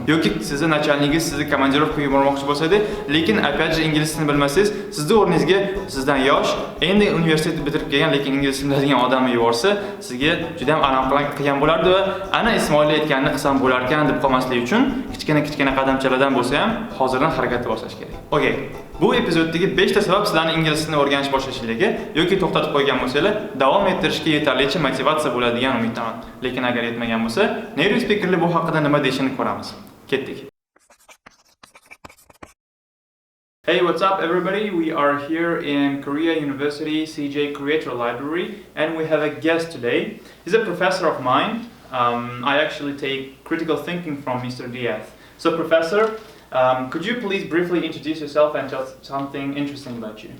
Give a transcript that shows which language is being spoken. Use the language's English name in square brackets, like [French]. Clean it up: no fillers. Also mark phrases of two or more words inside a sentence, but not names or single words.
[Uzbek] Yoki sizni nachalnigingiz sizni komandirovkaga yubormoqchi bo'lsa-da, lekin [Russian] опять же [Uzbek] ingliz tilini bilmasangiz, sizni o'rningizga sizdan yosh, endi universitetni bitirib kelgan, lekin ingliz tilini biladigan odamni yuborsa, sizga juda ham alam qilgan bo'lardi va ana Ismoil aytganini qilsam bo'larkan deb qolmaslik uchun kichkina qadamchalardan bo'lsa ham hozirdan harakat boshlash kerak. Okay. Bu epizoddagi 5 ta sabab sizlarning ingliz tilini o'rganish boshlashingizga yoki to'xtatib qo'ygan bo'lsangiz, davom ettirishga yetarlicha motivatsiya bo'ladigan umiddaman. Lekin agar yetmagan bo'lsa, [English] native speakerlar [Uzbek] bu haqida nima deyishini ko'ramiz. Ketdik. [English] Hey, what's up everybody? We are here in Korea University CJ Creator Library and we have a guest today. He's a professor of mine. I actually take critical thinking from Mr. Diaz. So professor, could you please briefly introduce yourself and tell something interesting about you?